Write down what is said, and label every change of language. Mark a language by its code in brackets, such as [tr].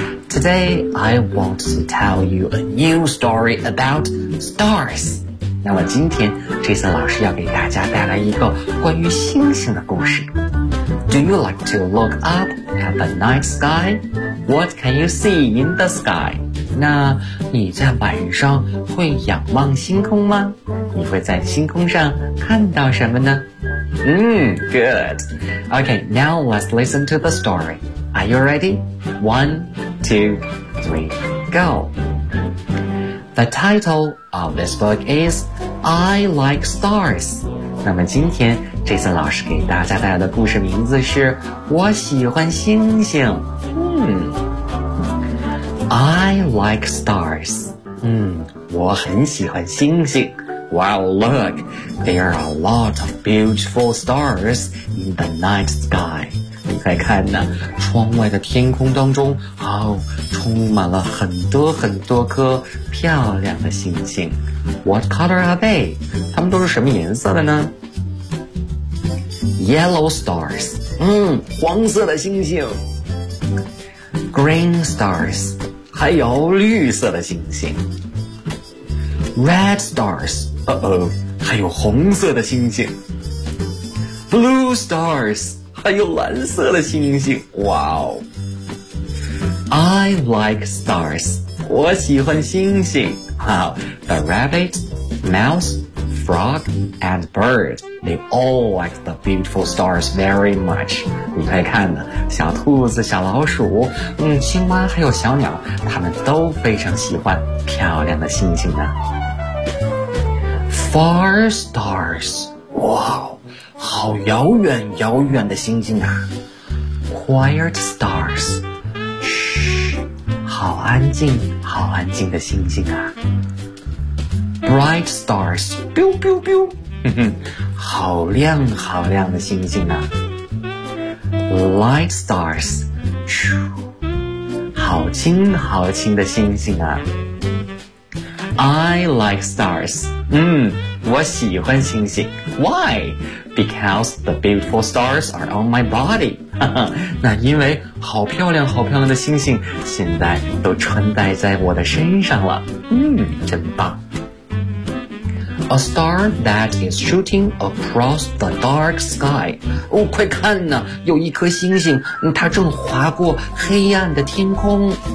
[en] Today, I want to tell you a new story about stars. [zh] 那么今天 Jason 老师要给大家带来一个关于星星的故事。 [en] Do you like to look up at the night sky? What can you see in the sky? [zh] 那你在晚上会仰望星空吗？你会在星空上看到什么呢？ [en] Good. Okay, now let's listen to the story. Are you ready? One,Two, three, go! The title of this book is I Like Stars. [zh] 那么今天 Jason 老师给大家带来的故事名字是我喜欢星星。 [en] I Like Stars. [zh] 我很喜欢星星。 [en] Wow, look! There are a lot of beautiful stars in the night sky. [zh] 你再看呢，窗外的天空当中，哦，充满了很多很多颗漂亮的星星。 [en] What color are they? [zh] 它们都是什么颜色的呢？ [en] Yellow stars. [zh] 黄色的星星。 [en] Green stars. [zh] 还有绿色的星星。 [en] Red stars. [zh] 还有红色的星星。 [en] Blue stars. [zh] 还有蓝色的星星，哇哦 ！ [en] I like stars， [zh] 我喜欢星星。 [en] 好 ，The rabbit, mouse, frog, and bird, they all like the beautiful stars very much。 [zh] 你可以看呢，小兔子、小老鼠、青蛙还有小鸟，他们都非常喜欢漂亮的星星呢。 [en] Far stars， [zh] 哇哦！好遥远遥远的星星啊。 [en] Quiet stars， [zh] 好安静好安静的星星啊。 [en] Bright stars， [zh] 咻咻咻，好亮好亮的星星啊。 [en] Light stars， [zh] 好轻好轻的星星啊。 [en] I like stars， [zh] 我喜欢星星。 [en] Why? Because the beautiful stars are on my body. [zh] 那因为好漂亮好漂亮的星星现在都穿戴在我的身上了。真棒。 [en] A star that is shooting across the dark sky. [zh] 哦，快看呢，有一颗星星，它正划过黑暗的天空。